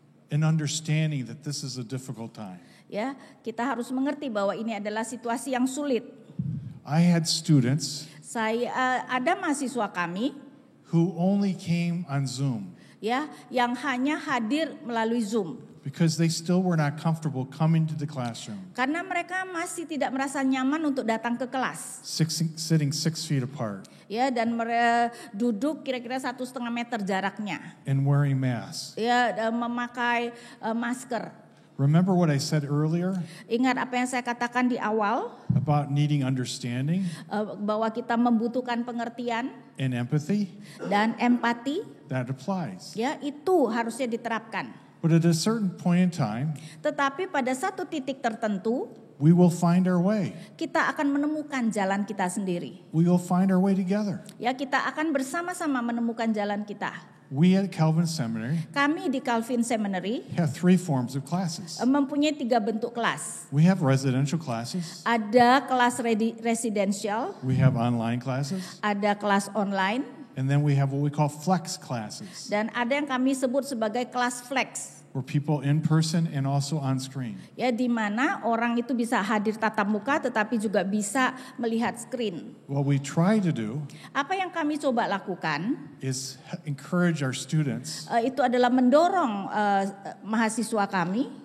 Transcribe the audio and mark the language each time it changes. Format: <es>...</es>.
<en>and understanding that this is a difficult time.</en> <id>Ya, kita harus mengerti bahwa ini adalah situasi yang sulit.</id> <en>I had students</en> <id>Ada mahasiswa kami</id> <en>who only came on Zoom</en> <id>ya yang hanya hadir melalui Zoom</id> <en>because they still were not comfortable coming to the classroom,</en> <id>karena mereka masih tidak merasa nyaman untuk datang ke kelas.</id> <en>sitting 6 feet apart</en> <id>Ya, dan mereka duduk kira-kira 1,5 meter jaraknya.</id> <en>and wearing masks.</en> <id>Ya, memakai masker.</id> <en>Remember what I said earlier</en> <id>Ingat apa yang saya katakan di awal</id> <en>about needing understanding</en> <id>bahwa kita membutuhkan pengertian</id> <en>and empathy?</en> <id>dan empati.</id> <en>That applies.</en> <id>Ya, itu harusnya diterapkan.</id> <en>But at a certain point in time,</en> <id>Tetapi pada satu titik tertentu</id> <en>we will find our way.</en> <id>kita akan menemukan jalan kita sendiri.</id> <en>We will find our way together.</en> <id>Ya, kita akan bersama-sama menemukan jalan kita.</id> <en>We at Calvin Seminary</en> <id>Kami di Calvin Seminary</id> <en>have 3 forms of classes.</en> <id>mempunyai 3 bentuk kelas.</id> <en>We have residential classes,</en> <id>Ada kelas residensial,</id> <en>we have online classes,</en> <id>ada kelas online,</id> <en>and then we have what we call flex classes,</en> <id>dan ada yang kami sebut sebagai kelas flex.</id> <en>where people in person and also on screen.</en> <id>Ya, di mana orang itu bisa hadir tatap muka tetapi juga bisa melihat screen.</id> <en>What we try to do</en> <id>Apa yang kami coba lakukan</id> <en>is encourage our students</en> <id>itu adalah mendorong mahasiswa kami</id>